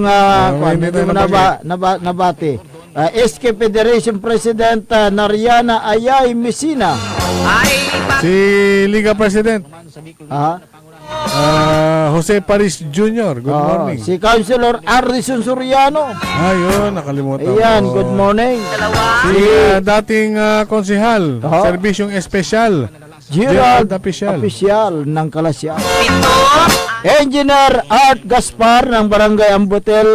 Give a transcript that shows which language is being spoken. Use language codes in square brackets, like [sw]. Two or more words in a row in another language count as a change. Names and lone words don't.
[tl] hindi hindi mo na nabati? SK Federation President Nariana Ayay Messina. Si Liga President Jose Paris Jr. [en] Good morning. [tl] Si Councilor Ardison Soriano. Ayun, nakalimutan Ayan, ko. [en] good morning. [tl] Si dating konsehal, Serbisyong Espesyal, Gerald Official. Official ng Kalasyaw. Engineer Art Gaspar ng Barangay Ambotel.